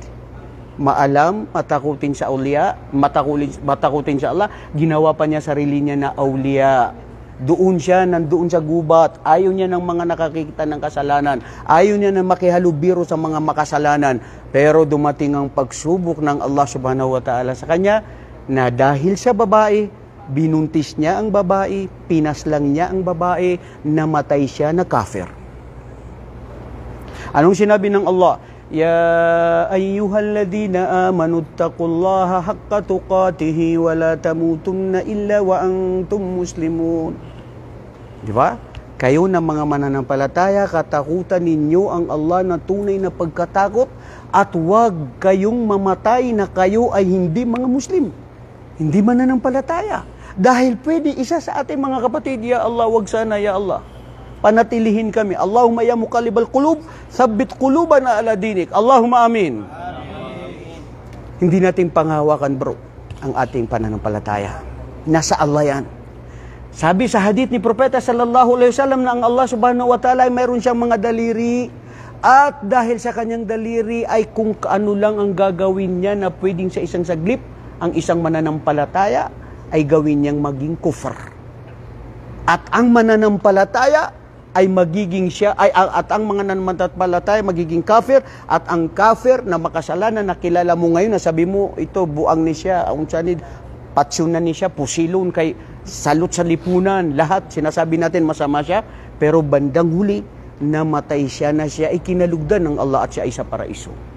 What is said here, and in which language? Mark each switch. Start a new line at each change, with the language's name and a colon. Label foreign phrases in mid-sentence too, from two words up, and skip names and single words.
Filipino: Maalam, matakutin sa awliya, matakutin sa Allah, ginawa pa niya sarili niya na awliya. Doon siya, nandoon sa gubat, ayaw niya ng mga nakakita ng kasalanan, ayaw niya na makihalubiro sa mga makasalanan, pero dumating ang pagsubok ng Allah
Arabic: سبحانه وتعالى
Filipino: sa kanya, na dahil sa babae, binuntis niya ang babae, pinaslang niya ang babae, namatay siya na kafir. Anong sinabi ng Allah?
Arabic: يا أيها الذين آمنوا اتقوا الله حق تقاته ولا تموتن إلا وأنتم مسلمون.
Filipino: Di ba? Kayo na mga mananampalataya, katakutan ninyo ang Allah na tunay na pagkatakot at huwag kayong mamatay na kayo ay hindi mga Muslim. Hindi mananampalataya. Dahil pwede isa sa ating mga kapatid,
Arabic: يا الله,
Filipino: wag sana
Arabic: يا الله.
Filipino: Panatilihin kami.
Arabic: اللهم يا مقلب القلوب ثبت قلوبنا على دينك. اللهم آمين.
Filipino: Hindi natin panghawakan, bro, ang ating pananampalataya. Nasa Allah yan. Sabi sa hadith ni Propeta
Arabic: صلى الله عليه وسلم
Filipino: na ang Allah
Arabic: سبحانه وتعالى
Filipino: ay mayroon siyang mga daliri, at dahil sa kanyang daliri ay kung ano lang ang gagawin niya na pwedeng sa isang saglip, ang isang mananampalataya ay gawin niyang maging kufr. At ang mananampalataya ay magiging at ang mga nananampalataya magiging kafir, at ang kafir na makasalanan na kilala mo ngayon, na sabi mo, ito
Cebuano: buang ni siya, unsanid, patsyunan ni siya, pusilon, kay
Filipino: salot sa lipunan, lahat sinasabi natin masama siya, pero bandang huli, namatay siya na siya ay kinalugdan ng Allah at siya ay sa paraiso.